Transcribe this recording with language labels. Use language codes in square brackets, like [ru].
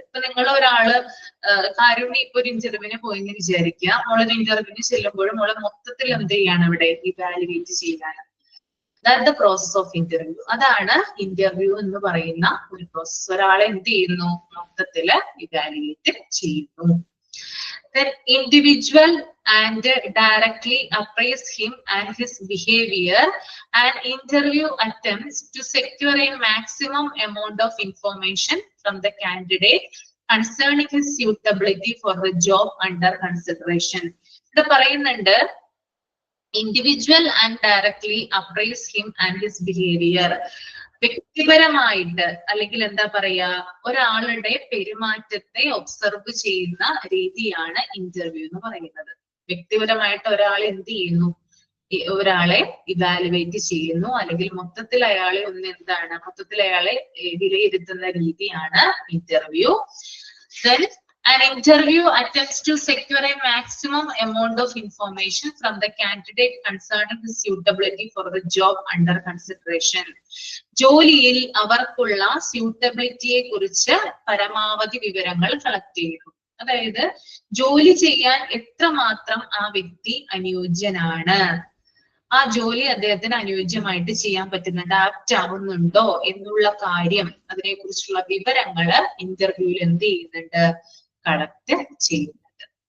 [ml] ഇപ്പൊ നിങ്ങൾ ഒരാള് കാരുണ്യ ഇപ്പൊ ഒരു ഇന്റർവ്യൂവിന് പോയെന്ന് വിചാരിക്കുക. മോളൊരു ഇന്റർവ്യൂവിന് ചെല്ലുമ്പോഴും മോളെ മൊത്തത്തിൽ എന്ത് ചെയ്യാണ് ഇവിടെ ഇവാലുവേറ്റ് ചെയ്യാൻ. [en] That the process of interview. [ml] അതാണ് ഇന്റർവ്യൂ എന്ന് പറയുന്ന ഒരു പ്രോസസ്. ഒരാളെ എന്ത് ചെയ്യുന്നു, മൊത്തത്തില് ഇവാലുവേറ്റ് ചെയ്യുന്നു. [en] Then individual and directly appraise him and his behavior and interview attempts to secure a maximum amount of information from the candidate concerning his suitability for the job under consideration. [ml] ഇത് പറയുന്നുണ്ട് [en] Individual and directly appraise him and his behaviour. [ml] വ്യക്തിപരമായിട്ട് അല്ലെങ്കിൽ എന്താ പറയാ, ഒരാളുടെ പെരുമാറ്റത്തെ observe ചെയ്യുന്ന രീതിയാണ് ഇന്റർവ്യൂ എന്ന് പറയുന്നത്. വ്യക്തിപരമായിട്ട് ഒരാൾ എന്ത് ചെയ്യുന്നു, ഒരാളെ ഇവാലുവേറ്റ് ചെയ്യുന്നു അല്ലെങ്കിൽ മൊത്തത്തിൽ അയാളെ മൊത്തത്തിൽ അയാളെ വിലയിരുത്തുന്ന രീതിയാണ് interview. [en] Then an interview attempts to secure a maximum amount of information from the candidate concerning his suitability for the job under consideration. [ml] ജോലിയിൽ അവർക്കുള്ള സ്യൂട്ടബിലിറ്റിയെ കുറിച്ച് പരമാവധി വിവരങ്ങൾ കളക്ട് ചെയ്യുന്നു. അതായത് ജോലി ചെയ്യാൻ എത്രമാത്രം ആ വ്യക്തി അനുയോജ്യനാണ്, ആ ജോലി അദ്ദേഹത്തിന് അനുയോജ്യമായിട്ട് ചെയ്യാൻ പറ്റുന്നുണ്ട്, ആപ്റ്റ് ആവുന്നുണ്ടോ എന്നുള്ള കാര്യം, അതിനെ കുറിച്ചുള്ള വിവരങ്ങള് ഇന്റർവ്യൂവിൽ എന്ത് ചെയ്യുന്നുണ്ട്, കളക്ട് ചെയ്യുന്നുണ്ട്.